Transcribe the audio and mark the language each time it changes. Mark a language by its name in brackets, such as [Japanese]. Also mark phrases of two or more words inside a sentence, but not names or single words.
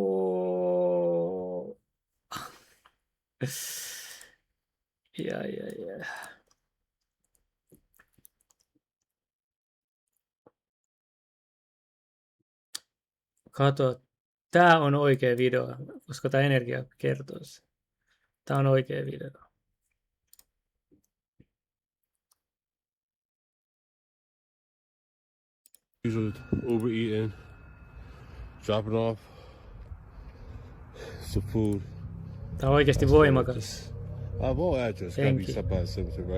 [Finnish] Ja. Kato, tää on oikea video, koska tää energia kertoo se. Tää on oikea video. [English] Usually Uber eating, dropping off some food. [Finnish] Tää on oikeasti voimakas. [English] I have all address. Gotta be accepted by Simpson, right?